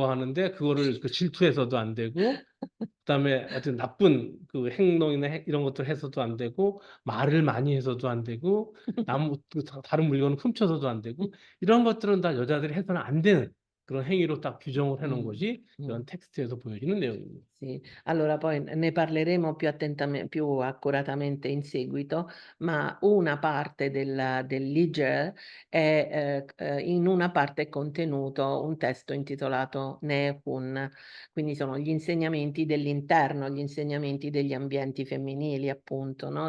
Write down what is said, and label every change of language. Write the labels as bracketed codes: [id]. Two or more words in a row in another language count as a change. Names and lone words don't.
[ko] 좋아하는데 그거를 그 질투해서도 안 되고 그다음에 어떤 나쁜 그 행동이나 이런 것들 해서도 안 되고 말을 많이 해서도 안 되고 다른 물건을 훔쳐서도 안 되고 이런 것들은 다 여자들이 해서는 안 되는 그런 행위로 딱 규정을 해놓은 Mm, 것이 mm. 이런 텍스트에서 보여지는 내용입니다. [it] Sì, allora poi ne parleremo più accuratamente in seguito, ma una parte dell'Iger è, in una parte è contenuto un testo intitolato Nehun, quindi sono gli insegnamenti dell'interno, gli insegnamenti degli ambienti femminili, appunto, no?